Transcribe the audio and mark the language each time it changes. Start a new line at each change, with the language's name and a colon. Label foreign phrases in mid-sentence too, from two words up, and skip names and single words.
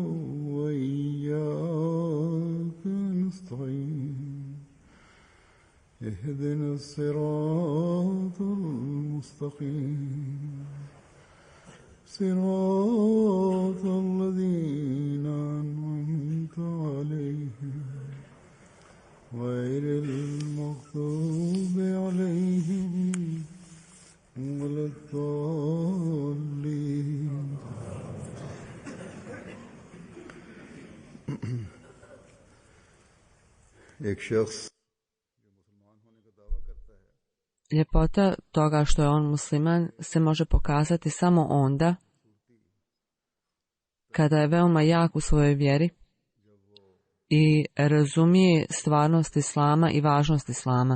Arabic: وإياك نستعين اهدنا الصراط المستقيم صراط الذين أنعمت عليهم غير المغضوب عليهم ولا الضالين.
Hindi: एक शख्स
Bosnian: Ljepota toga što je on musliman se može pokazati samo onda kada je veoma jak u svojoj vjeri i razumije stvarnost islama i važnost islama.